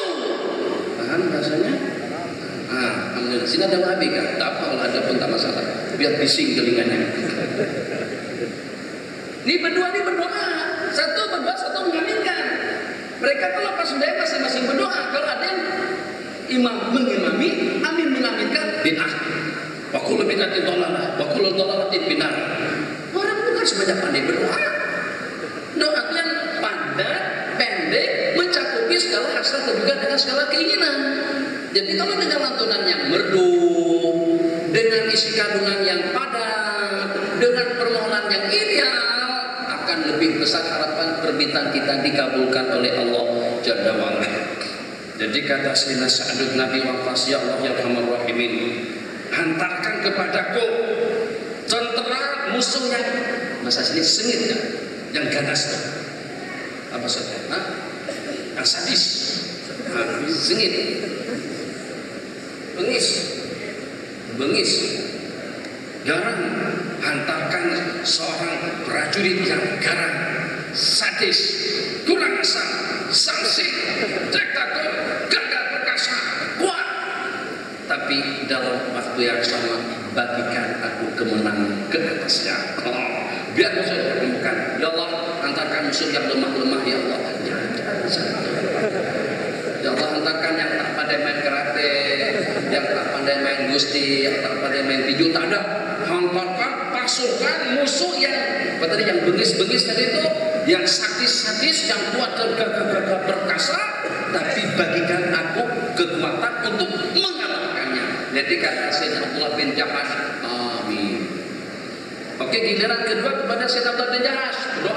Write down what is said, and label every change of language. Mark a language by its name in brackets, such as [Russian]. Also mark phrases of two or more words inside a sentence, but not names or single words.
[Malay] Paham rasanya? Alhamdulillah. Sini ada Wahabi kan? Tak apa, kalau ada pun tak masalah. Biar bising telinganya. Ini berdua ini berdoa. Satu berdoa, satu mengaminkan. Mereka kalau pas sembahyang masing-masing berdoa. Kalau ada yang imam mengimami, amin mengaminkan, bid'ah. [Arabic] وكل بدعة ضلالة وكل ضلالة في النار. [Malay] Orang bukan sebanyak pandai berdoa. Doa yang padat, pendek, mencakupi segala hasrat dan juga dengan segala keinginan. Jadi kalau dengan lantunan yang merdu, dengan isi kandungan yang padat, dengan permohonan yang ideal, akan lebih besar harapan permintaan kita dikabulkan oleh Allah [Arabic] جل وعلا. [Malay] Jadi kata Sayyidina Sa'd bin Abi Waqqas, ya Allah [Arabic] يا أرحم الراحمين, [Malay] hantarkan kepadaku tentera musuh yang bahasa sini sengit kan? Yang ganas kan? Apa saudara? Yang sadis, sengit, bengis, garang. Hantarkan seorang prajurit yang garang, sadis, kurang asal, sangsing, diktator, gagah perkasa, kuat. Tapi dalam waktu yang sama bagikan aku kemenangan ke atasnya. Biar musuh bukan. Ya Allah, hantarkan musuh yang lemah-lemah ya Allah. Ya Allah, hantarkan yang tak pandai main karate, yang tak pandai main gusti, yang tak pandai main tinju, tak ada. Hantarkan pasukan musuh yang tadi, yang bengis-bengis tadi itu, yang sadis-sadis, yang kuat dan gagah-gagah perkasa, tapi bagikan aku kekuatan untuk mengalahkannya. Jadi kata Sayyidina Abdullah bin Jahash, amin. Oke, giliran kedua kepada Sayyidina Abdullah bin Jahash, doa.